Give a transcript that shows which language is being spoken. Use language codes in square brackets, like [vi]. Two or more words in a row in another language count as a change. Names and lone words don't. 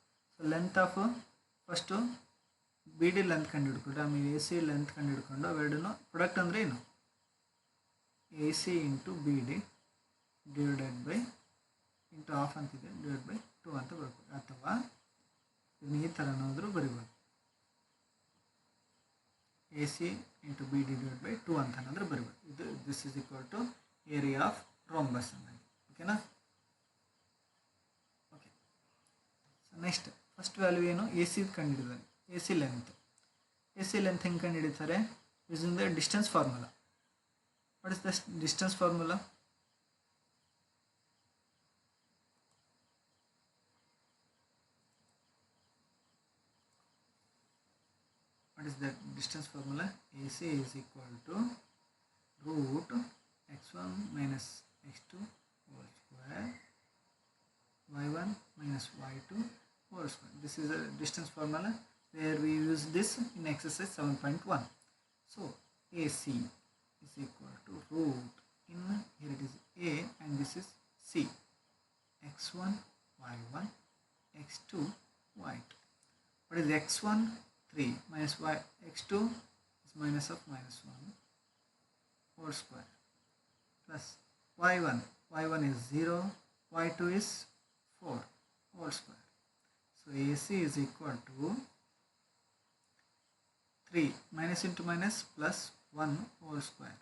[en] so so length of first B D length [kn] ಕಂಡು ಹಿಡ್ಕೊಂಡ್ರೆ ಆಮೇಲೆ [en] A C length [kn] ಕಂಡು ಹಿಡ್ಕೊಂಡು ಅವೆರಡೂ ಪ್ರಾಡಕ್ಟ್ ಅಂದರೆ ಏನು [en] A C into B D divided by into half [kn] ಅಂತಿದೆ [en] divide by 2 [kn] ಅಂತ ಬರ್ಬೋದು, ಅಥವಾ ಇದನ್ನ ಈ ಥರನಾದರೂ ಬರಿಬೋದು, [en] A C into B D divide by 2 [kn] ಅಂತನಾದರೂ ಬರಿಬೋದು. [en] ಇದು this is equal to area of rhombus ಅನ್ನೋದು. ಓಕೆನಾ? ಓಕೆ. so next first value [kn] ಏನು, ಎ ಸಿ ಕಂಡುಹಿಡಿದಾರೆ. [en] A C length [kn] ಹೆಂಗೆ ಕಂಡುಹಿಡಿತಾರೆ? [en] using the distance formula. what is the distance formula? What is that distance formula? AC is equal to root x1 minus x2 whole square y1 minus y2 whole square. This is a distance formula where we use this in exercise 7.1. So AC is equal to root in, here it is A and this is C, x1 y1 x2 y2. What is x1? 3 minus y x2 is minus of minus 1 whole square plus y1 is 0, y2 is 4 whole square. So AC is equal to 3 minus into minus plus 1 whole square.